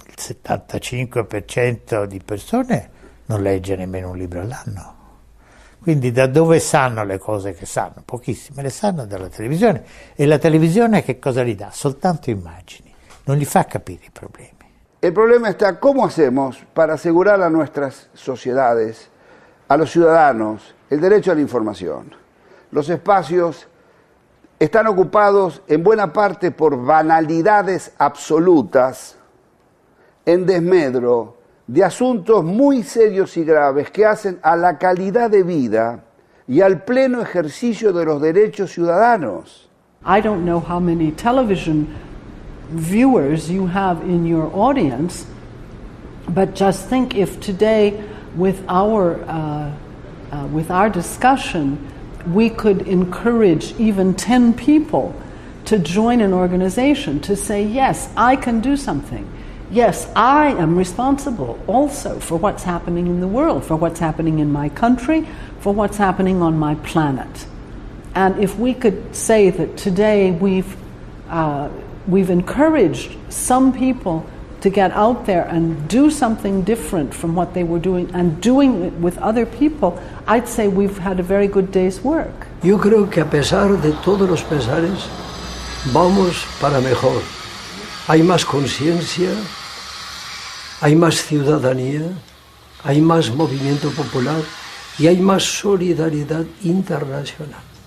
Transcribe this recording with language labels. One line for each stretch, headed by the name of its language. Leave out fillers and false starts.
Italian: Il 75% di persone non legge nemmeno un libro all'anno. Quindi da dove sanno le cose che sanno? Pochissime le sanno dalla televisione. E la televisione che cosa gli dà? Soltanto immagini. Non gli fa capire i problemi.
Spanish: El problema está cómo hacemos para asegurar a nuestras sociedades, a los ciudadanos, el derecho a la información. Los espacios están ocupados en buena parte por banalidades absolutas, en desmedro de asuntos muy serios y graves que hacen a la calidad de vida y al pleno ejercicio de los derechos ciudadanos.
English: I don't know how many television viewers you have in your audience, but just think if today with our discussion we could encourage even 10 people to join an organization to say, yes, I can do something. Yes, I am responsible also for what's happening in the world, for what's happening in my country, for what's happening on my planet. And if we could say that today we've encouraged some people to get out there and do something different from what they were doing and doing it with other people, I'd say we've had a very good day's work.
Spanish: Yo creo que a pesar de todos los pesares, vamos para mejor. Hay más conciencia, hay más ciudadanía, hay más movimiento popular y hay más solidaridad internacional.